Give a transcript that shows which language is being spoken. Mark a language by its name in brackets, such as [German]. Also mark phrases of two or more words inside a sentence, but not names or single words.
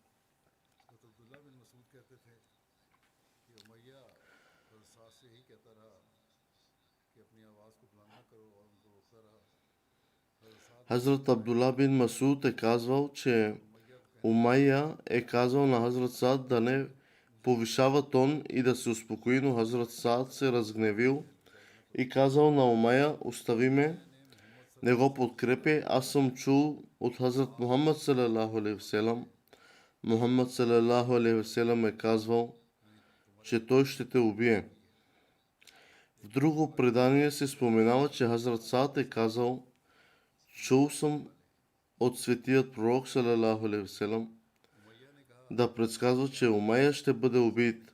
[Bulgarian] Хазрат Абдула бин Масуд е казвал, че Умайя е казал на Хазрат Саад да не повишава тон и да се успокои, но Хазрат Саад се разгневил и казал на Умайя: остави ме, не го подкрепи, аз съм чул от Хазрат Мухаммад [Arabic] صلى الله عليه وسلم. [Bulgarian] Мухаммад [Arabic] صلى الله عليه وسلم [Bulgarian] е казвал, че той ще те убие. В друго предание се споменава, че Хазрат Саад е казал: чул съм от светият пророк [Arabic] صلى الله عليه وسلم [Bulgarian] да предсказва, че Умайя ще бъде убит.